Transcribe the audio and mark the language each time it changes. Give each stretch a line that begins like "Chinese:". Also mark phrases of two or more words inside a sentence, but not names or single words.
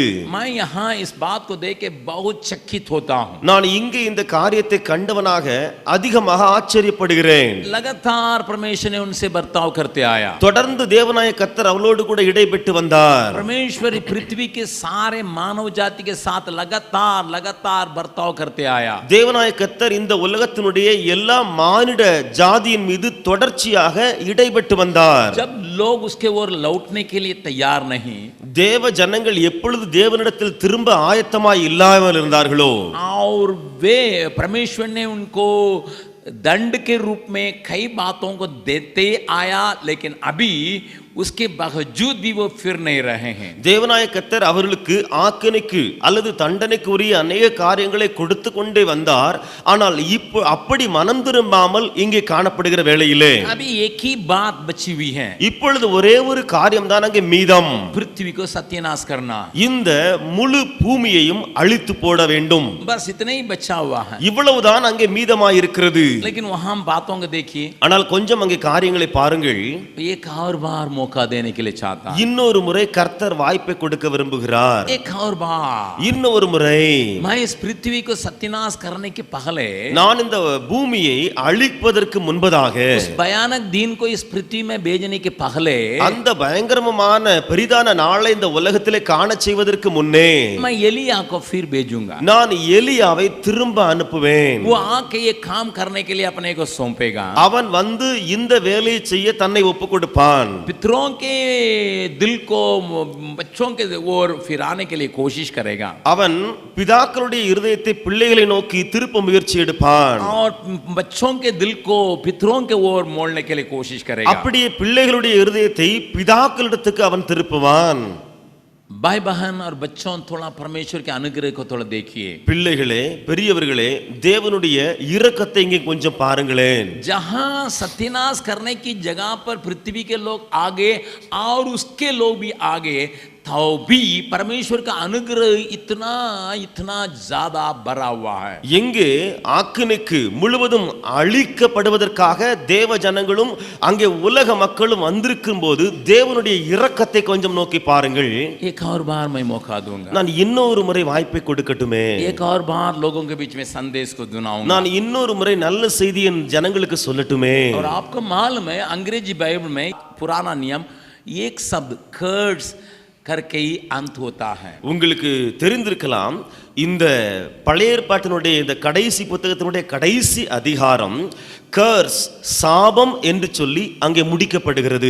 Hindi: मैं यहाँ इस बात को देख के बहुत चकित होता हूँ।
Tamil: நான் இங்கே இந்த காரியத்தை கண்டவனாக அதிகமாக ஆச்சரியப்படுகிறேன்.
Hindi: लगातार परमेश्वर ने उनसे बर्ताव करते आया।
Tamil: தொடர்ந்து தேவனாய கர்த்தர் அவளோடு கூட இடைப்பட்டு வந்தார்.
Hindi: परमेश्वर पृथ्वी के सारे मानव जाति के साथ लगातार बर्ताव करते आया।
Tamil: தேவனாய கர்த்தர் இந்த உலகத்தினுடைய எல்லா மானிட ஜாதியின் மீது தொடர்ச்சியாக இடைப்பட்டு வந்தார்.
Hindi: जब लोग उसके ओर लौटने के लिए तैयार नहीं,
Tamil: தேவ ஜனங்கள் எப்பொழுது தேவனிடத்தில் திரும்ப ஆயத்தமாய் இல்லாமல் இருந்தார்களோ,
Hindi: और वे परमेश्वर ने उनको दंड के रूप में कई बातों को देते आया, लेकिन अभी उसके बावजूद भी वो फिर नहीं रहे हैं.
Tamil: தேவனாய கர்த்தர் அவர்களுக்கு ஆக்கினைக்கு அல்லது தண்டனைக்கு உரிய அநேக காரியங்களை கொடுத்து கொண்டே வந்தார். ஆனால் இப்போ அப்படி மனம் திரும்பாமல் இங்கே காணப்படுகிற வேளையிலே
Hindi: अभी एक ही बात बची हुई है,
Tamil: இப்பொழுது ஒரே ஒரு காரியம் தான் அங்கே மீதம்.
Hindi: पृथ्वी को सत्यानाश करना.
Tamil: இந்த முழு பூமியையும் அழித்து போட வேண்டும்.
Hindi: बस इतना ही बचा हुआ है.
Tamil: இவ்வளவுதான் அங்கே மீதமாய் இருக்கிறது.
Hindi: लेकिन वहां बातों को देखिए,
Tamil: ஆனால் கொஞ்சம் அங்கே காரியங்களை பாருங்கள்.
Hindi: एक और बार मौका देने के लिए चाहता है.
Tamil: இன்னொரு முறை கர்த்தர் வாய்ப்பை கொடுக்க விரும்புகிறார்.
Hindi: एक और बार
Tamil: இன்னொரு முறை
Hindi: मैं इस पृथ्वी को सत्यानाश करने के पहले,
Tamil: நான் இந்த பூமியை அழிப்பதற்கு முன்பதாக,
Hindi: उस भयानक दिन को इस पृथ्वी में भेजने के पहले,
Tamil: அந்த பயங்கரமான பெரிதான நாளை இந்த உலகத்திலே காண செய்வதற்கு முன்னே
Hindi: मैं एलिया को फिर भेजूंगा.
Tamil: நான் எலியாவை திரும்ப அனுப்புவேன்.
Hindi: वो आके ये काम करने के लिए अपने को सौंपेगा.
Tamil: அவன் வந்து இந்த வேலையை செய்ய தன்னை ஒப்பு கொடுப்பான்.
Hindi: पितरों के दिल को बच्चों के ओर फिराने के लिए कोशिश करेगा,
Tamil: அவன் பிதாக்களுடைய இருதயத்தை பிள்ளைகளை நோக்கி திருப்ப முயற்சி எடுப்பான்.
Hindi: और बच्चों के दिल को पितरों के ओर मोड़ने के लिए कोशिश करेगा.
Tamil: அப்படியே பிள்ளைகளுடைய இருதயத்தை பிதாக்களிடத்துக்கு அவன் திருப்புவான்.
Hindi: भाई बहन और बच्चों, थोड़ा परमेश्वर के अनुग्रह को थोड़ा देखिए.
Tamil: பிள்ளைகளே, பெரியவர்களே, தேவனுடைய இரக்கத்தை இங்கே கொஞ்சம் பாருங்களேன்.
Hindi: जहां सत्यानाश करने की जगह पर पृथ्वी के लोग आगे और उसके लोग भी आगे, तो भी परमेश्वर का अनुग्रह इतना इतना ज्यादा भरा हुआ है.
Tamil: எங்கே ஆக்கினைக்கு முழுவதும் அழிக்கப்படுவதற்காக தேவ ஜனங்களும் அங்கே உலக மக்களும் வந்திருக்கும் போது தேவனுடைய இரக்கத்தை கொஞ்சம் நோக்கி பாருங்கள்.
Hindi: एक और बार मैं मौका दूंगा,
Tamil: நான் இன்னொரு முறை வாய்ப்பை கொடுக்கட்டுமே.
Hindi: एक और बार लोगों के बीच में संदेश को सुनाऊंगा.
Tamil: நான் இன்னொரு முறை நல்ல செய்தியை ஜனங்களுக்கு சொல்லட்டுமே.
Hindi: और आपको मालूम है, अंग्रेजी बाइबल में पुराना नियम एक शब्द कर्स करके ही अंत होता है.
Tamil: உங்களுக்கு தெரிந்திருக்கலாம், இந்த பழைய ஏற்பாட்டினுடைய இந்த கடைசி புத்தகத்தினுடைய கடைசி அதிகாரம் கர்ஸ், சாபம் என்று சொல்லி அங்கே முடிக்கப்படுகிறது